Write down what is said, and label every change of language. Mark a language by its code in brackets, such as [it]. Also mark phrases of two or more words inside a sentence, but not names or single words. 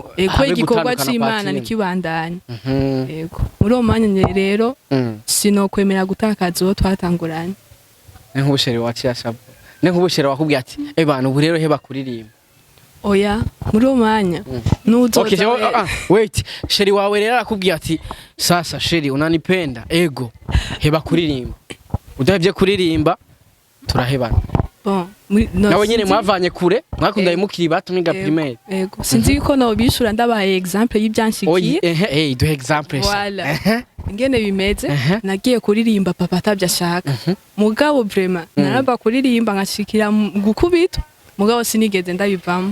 [rn] igikorwa c'Imana nikibandanye ego muri uwo mwanya rero sinokwemera gutakaza uwo twatanguranye nk'ubusheri waciye ashabwa nk'ubusheri wakubwiye ati bana ubu rero heba kuririmba oya muri uwo mwanya nuzoza wait sheri wawe rero arakubwiye ati [sw] sasa sheri unanipenda [rn] ego heba kuririmba udahevye kuririmba turahebana nawe nyene mwavanye kure mwakundanye mukiri bato mwiga primaire ego sinzi ko no bishura ndabaye exemple y'ibyanshikiye duhe exemple voilà ingene bimeze nagiye kuririmba papa atabyashaka mugabo vraiment naraba kuririmba nkashikira gukubita mugabo sinigeze ndabivamo